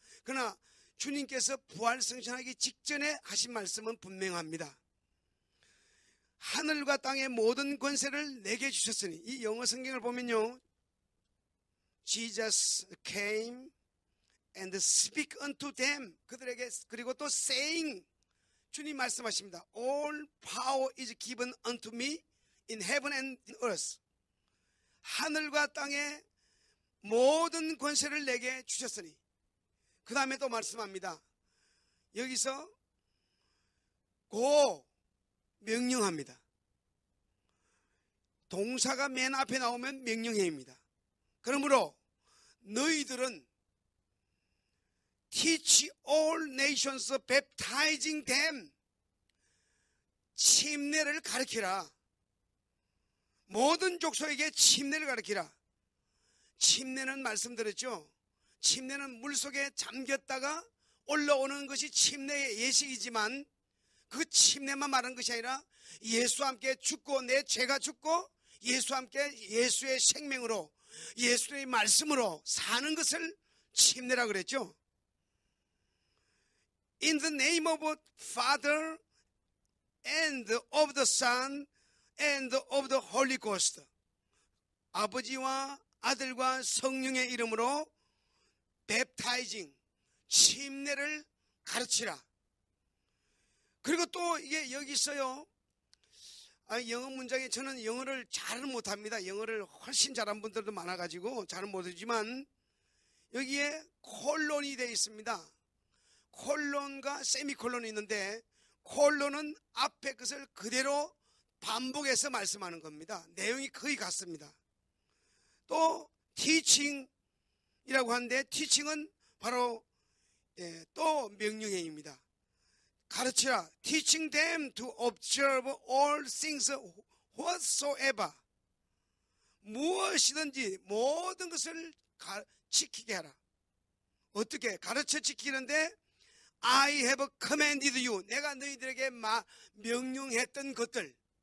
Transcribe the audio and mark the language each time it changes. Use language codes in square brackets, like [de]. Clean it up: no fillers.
[ko] 그러나 주님께서 부활 성천하기 직전에 하신 말씀은 분명합니다. 하늘과 땅의 모든 권세를 내게 주셨으니 이 영어 성경을 보면요, [en] Jesus came and speak unto them [ko] 그들에게 그리고 또 saying 주님 말씀하십니다. [en] All power is given unto me in heaven and in earth. [ko] 하늘과 땅의 모든 권세를 내게 주셨으니 그 다음에 또 말씀합니다. 여기서 고 명령합니다. 동사가 맨 앞에 나오면 명령해입니다. 그러므로 너희들은 [en] teach all nations baptizing them [ko] 침례를 가르치라. 모든 족속에게 침례를 가르치라. 침례는 말씀드렸죠. 침례는 물속에 잠겼다가 올라오는 것이 침례의 예식이지만 그 침례만 말하는 것이 아니라 예수와 함께 죽고 내 죄가 죽고 예수와 함께 예수의 생명으로 예수의 말씀으로 사는 것을 침례라 그랬죠. [en] In the name of the Father and of the Son and of the Holy Ghost. [ko] 아버지와 아들과 성령의 이름으로 baptizing, 침례를 가르치라. 그리고 또 이게 여기 있어요. 영어 문장에 저는 영어를 잘은 못합니다. 영어를 훨씬 잘한 분들도 많아가지고 잘은 못하지만 여기에 콜론이 되어 있습니다. 콜론과 세미콜론이 있는데 콜론은 앞에 것을 그대로 반복해서 말씀하는 겁니다. 내용이 거의 같습니다. 또 teaching이라고 하는데 teaching은 바로 또 명령행입니다. 가르치라. [en] Teaching them to observe all things whatsoever. [ko] 무엇이든지 모든 것을 지키게 하라. 어떻게? 가르쳐 지키는데 [en] I have commanded you. [ko] 내가 너희들에게 명령했던 것들.